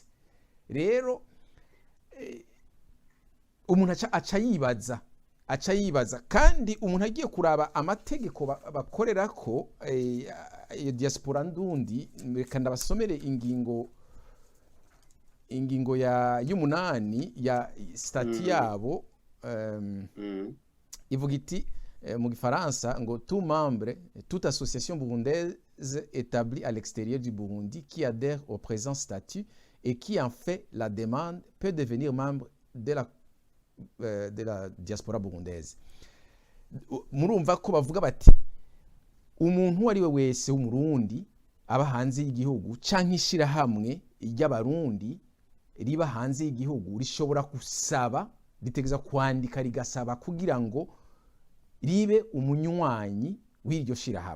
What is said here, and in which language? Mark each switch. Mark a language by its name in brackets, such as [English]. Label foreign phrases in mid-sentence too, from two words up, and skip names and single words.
[Rundi] Rero umuntu aca yibaza kandi umuntu agiye kuraba amategeko bakorerako iyo diaspora ndundi, reka ndabasomere ingingo y'umunani ya stati yabo ivuga iti mu gifaransa ngo [French] tout membre, toute association burundaise établie à l'extérieur du Burundi qui adhère au présent statut et qui en fait la demande peut devenir membre de la diaspora burundaise. [Rundi] Murumva ko bavuga bati umuntu ari we wese w'umurundi aba hanze y'igihugu canke ishirahamwe ry'abarundi riba hanze y'igihugu rishobora gusaba, ritegeza kwandika rigasaba kugira ngo ribe umunywanyi w'iryo shirahamwe.